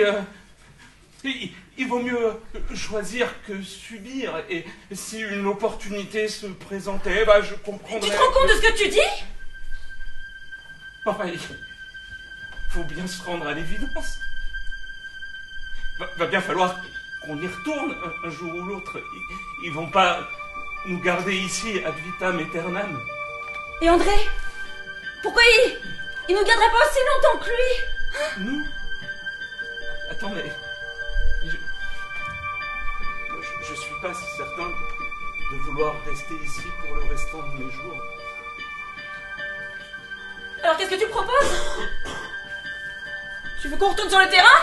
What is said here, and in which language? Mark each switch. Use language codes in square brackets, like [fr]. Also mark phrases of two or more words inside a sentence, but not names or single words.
[fr] il vaut mieux choisir que subir, et si une opportunité se présentait, je comprendrais... Tu te rends compte de ce que tu dis? Pareil, faut bien se rendre à l'évidence. Va bien falloir qu'on y retourne un jour ou l'autre. Ils vont pas nous garder ici [la] ad vitam aeternam. [fr] Et André? Pourquoi il nous garderait pas aussi longtemps que lui? Nous? Attends, mais... Je suis pas si certain de vouloir rester ici pour le restant de mes jours. Alors qu'est-ce que tu proposes? Tu veux qu'on retourne sur le terrain?